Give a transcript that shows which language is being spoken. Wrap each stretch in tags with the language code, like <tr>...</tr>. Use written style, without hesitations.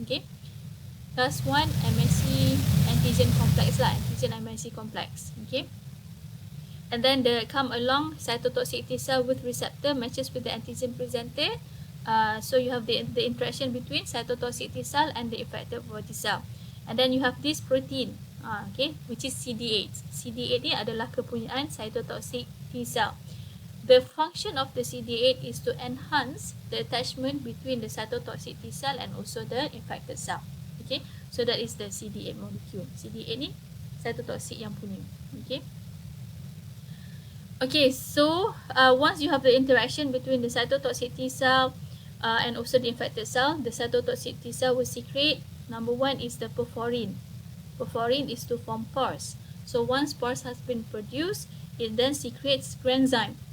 <en>Okay, class 1 MHC antigen complex lah, antigen MHC complex. Okay, and then the come along cytotoxic T cell with receptor matches with the antigen presented. So you have the interaction between cytotoxic T cell and the infected body cell, and then you have this protein, okay, which is CD8.</en> <ms>CD8 ni adalah kepunyaan cytotoxic T cell.</ms> <en>The function of the CD8 is to enhance the attachment between the cytotoxic T cell and also the infected cell. Okay, so that is the CD8 molecule.</en> <ms>CD8 ni cytotoxic yang punya.</ms> <en>Okay. Okay, so once you have the interaction between the cytotoxic T cell and also the infected cell, the cytotoxic T cell will secrete. Number one is the perforin. Perforin is to form pores. So once pores has been produced, it then secretes granzyme.</en>